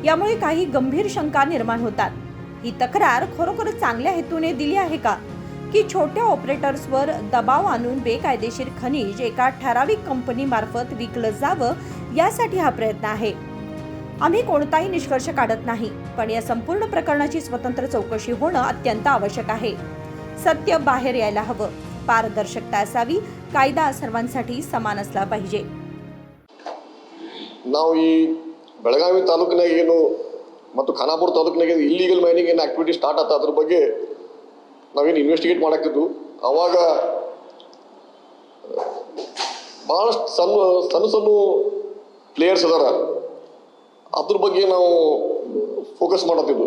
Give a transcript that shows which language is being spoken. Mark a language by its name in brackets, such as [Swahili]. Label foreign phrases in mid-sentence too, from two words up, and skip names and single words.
[Marathi] यामुळे काही गंभीर शंका निर्माण होतात। ही तक्रार खरोखरच चांगल्या हेतूने दिली आहे का, की छोट्या ऑपरेटर्सवर दबाव आणून बेकायदेशीर खनिज एका ठराविक कंपनी मार्फत विकलं जावं यासाठी हा प्रयत्न आहे? आम्ही कोणताही निष्कर्ष काढत नाही, पण या संपूर्ण प्रकरणाची स्वतंत्र चौकशी होणं अत्यंत आवश्यक आहे। सत्य बाहेर यायला हवं, पारदर्शकता असावी, कायदा सर्वांसाठी समान असला पाहिजे। [Kannada] ನಾವು ಈ ಬೆಳಗಾವಿ ತಾಲೂಕಿನಾಗ ಏನು ಮತ್ತು ಖಾನಾಪುರ ತಾಲೂಕಿನಾಗ [English] illegal mining [Kannada] ಏನು [English] activity start [Kannada] ಆತ ಅದ್ರ ಬಗ್ಗೆ ನಾವೇನು ಇನ್ವೆಸ್ಟಿಗೇಟ್ ಮಾಡಾಕಿದ್ವು। ಅವಾಗ ಭಾಳಷ್ಟು ಸಣ್ಣ ಪ್ಲೇಯರ್ಸ್ ಅದಾರ, ಅದ್ರ ಬಗ್ಗೆ ನಾವು ಫೋಕಸ್ ಮಾಡತ್ತಿದ್ವು।